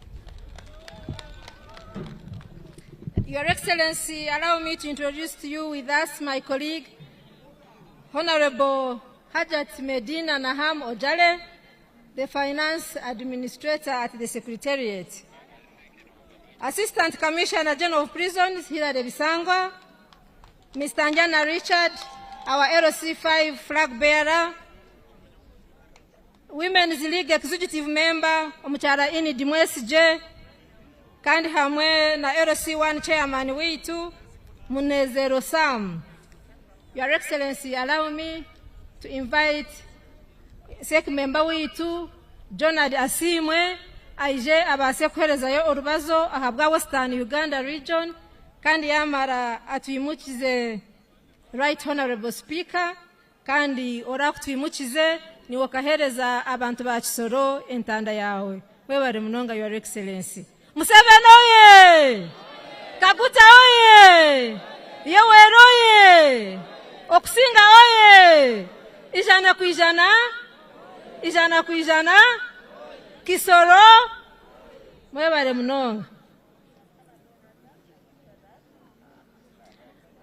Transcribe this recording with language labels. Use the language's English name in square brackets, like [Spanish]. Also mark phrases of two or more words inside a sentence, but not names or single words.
[English] Your Excellency, allow me to introduce to you with us my colleague, Honorable Hajat Medina Naham Ojale, the Finance Administrator at the Secretariat. Assistant Commissioner General of Prisons, Hilary Bisangwa, Mr. Njana Richard, our LC5 flag bearer, Women's League Executive Member, [Nyankole] Omuchara Ini Dimwesije, kandi hamwe na [English] LC1 Chairman [Nyankole] witu, Munezero Sam. [English] Your Excellency, allow me to invite SEC member [Nyankole] witu, Jonad Asimwe, aije abase kuhereza yo orubazo ahabwa [English] Western Uganda region, [Nyankole] kandi yamara atuimukize Right Honorable Speaker, kandi ora kutwimukize ni wakahereza abantu ba Kisoro entanda yawe. Webare munonga, [English] Your Excellency. Museveni oye! [Nyankole] Kaguta oye! Yoweri oye! Okusinga oye! Ijana ku ijana? Ijana ku ijana? Kisoro? Webare munonga.